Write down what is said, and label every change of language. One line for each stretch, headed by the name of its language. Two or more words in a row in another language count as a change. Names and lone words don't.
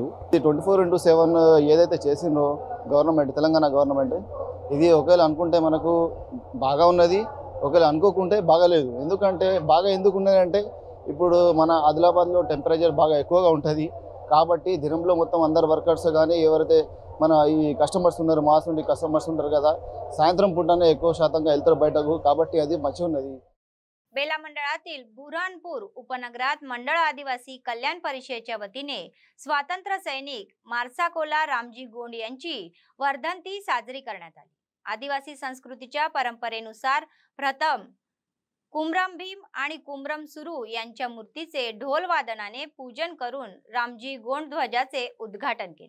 Telugu: 24/7 ఏదైతే చేసిందో గవర్నమెంట్, తెలంగాణ గవర్నమెంట్, ఇది ఒకవేళ అనుకుంటే మనకు బాగా ఉన్నది, ఒకవేళ అనుకోకుంటే బాగాలేదు। ఎందుకంటే బాగా ఎందుకు ఉన్నదంటే ఇప్పుడు మన ఆదిలాబాద్లో టెంపరేచర్ బాగా ఎక్కువగా ఉంటుంది కాబట్టి దినంలో మొత్తం అందరు వర్కర్స్ కానీ ఎవరైతే మన ఈ కస్టమర్స్ ఉన్నారు, మాస్ నుండి కస్టమర్స్ ఉంటారు కదా, సాయంత్రం పూటనే ఎక్కువ శాతంగా వెళ్తారు బయటకు, కాబట్టి అది మంచిగా ఉన్నది।
Marathi: बेला मंडळातील बुऱ्हाणपूर उपनगरात मंडळ आदिवासी कल्याण परिषदेच्या वतीने स्वातंत्र्य सैनिक मार्साकोला रामजी गोंड यांची वर्धंती साजरी करण्यात आली। आदिवासी संस्कृतीच्या परंपरेनुसार प्रथम कुमरम भीम आणि कुमरम सुरू यांच्या मूर्तीचे ढोल वादनाने पूजन करून रामजी गोंड ध्वजाचे उद्घाटन केले।